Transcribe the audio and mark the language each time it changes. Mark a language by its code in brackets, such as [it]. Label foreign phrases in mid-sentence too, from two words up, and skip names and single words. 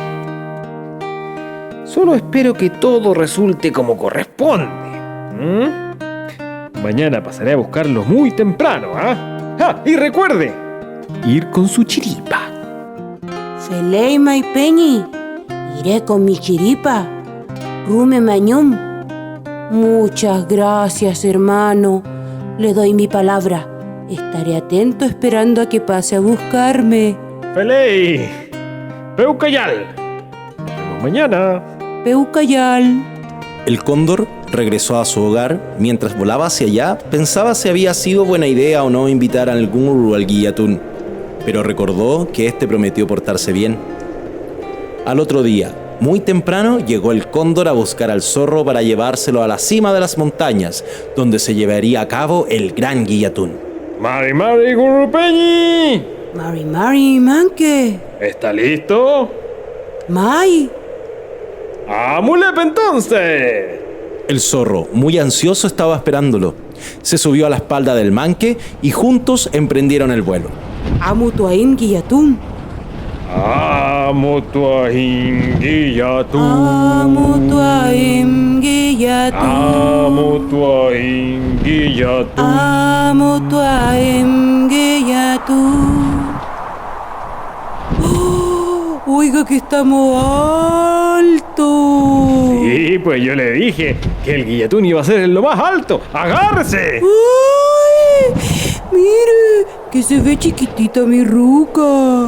[es] Solo espero que todo resulte como corresponde. Mañana pasaré a buscarlo muy temprano, y recuerde, ir con su chiripa. [arn] Feleima y Peñi, [es] iré con mi chiripa. [arn] Rume Mañum. [es] Muchas gracias, hermano. Le doy mi palabra. Estaré atento esperando a que pase a buscarme. [arn] Feley, Peucayal. [es] Nos vemos mañana. Peucayal. El cóndor regresó a su hogar. Mientras volaba hacia allá, pensaba si había sido buena idea o no invitar a algún uru al guillatún, pero recordó que éste prometió portarse bien. Al otro día, muy temprano, llegó el cóndor a buscar al zorro para llevárselo a la cima de las montañas, donde se llevaría a cabo el gran guillatún. [arn] Mari, Gurupeñi. Mari, manque. [es] ¿Está listo? Mai. ¡Amulepe entonces! El zorro, muy ansioso, estaba esperándolo. Se subió a la espalda del manque y juntos emprendieron el vuelo. [arn] Amutuaim guillatún. Amutuaim guillatún. Amutuaim guillatún. Amutuaim guillatún. Amutuaim guillatún. [es] Oiga que estamos altos. Sí, pues yo le dije que el guillatún iba a ser en lo más alto. ¡Agárrese! ¡Ay! Mire, que se ve chiquitita mi ruca.